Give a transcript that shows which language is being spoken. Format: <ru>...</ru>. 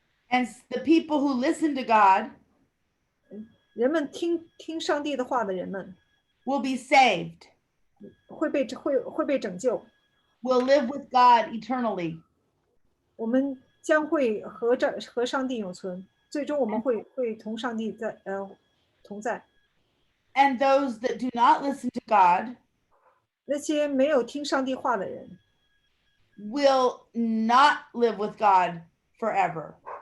<en>And the people who listen to God</en> <zh>人们听上帝的话的人们</zh> <en>will be saved,</en> <zh>会被拯救，</zh> <en>will live with God eternally.</en> <zh>我们将会和上帝永存，最终我们会同上帝同在。</zh> <en>And those that do not listen to God</en> <zh>那些没有听上帝话的人</zh> <en>will not live with God forever.</en>